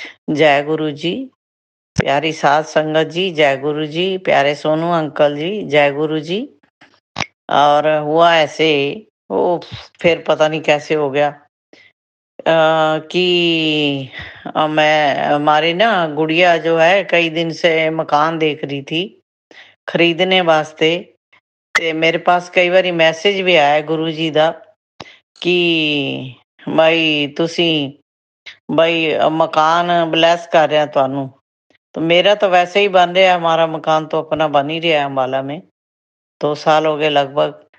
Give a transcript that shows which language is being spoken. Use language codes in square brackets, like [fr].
[hi] जय गुरु जी, प्यारी साध संगत जी, जय गुरु जी, प्यारे सोनू अंकल जी, जय गुरु जी। और हुआ ऐसे, वो फिर पता नहीं कैसे हो गया कि मैं हमारी ना गुड़िया जो है कई दिन से मकान देख रही थी खरीदने वास्ते। [pa] ਤੇ ਮੇਰੇ ਪਾਸ ਕਈ ਵਾਰੀ ਮੈਸੇਜ ਵੀ ਆਇਆ ਗੁਰੂ ਜੀ ਦਾ ਕਿ ਬਈ ਤੁਸੀਂ ਬਈ [hi] मकान ब्लेस कर रहे हैं [pa] ਤੁਹਾਨੂੰ। [hi] तो मेरा तो वैसे ही बन रहा है, हमारा मकान तो अपना बन ही रहा है अम्बाला में, 2 साल हो गए लगभग।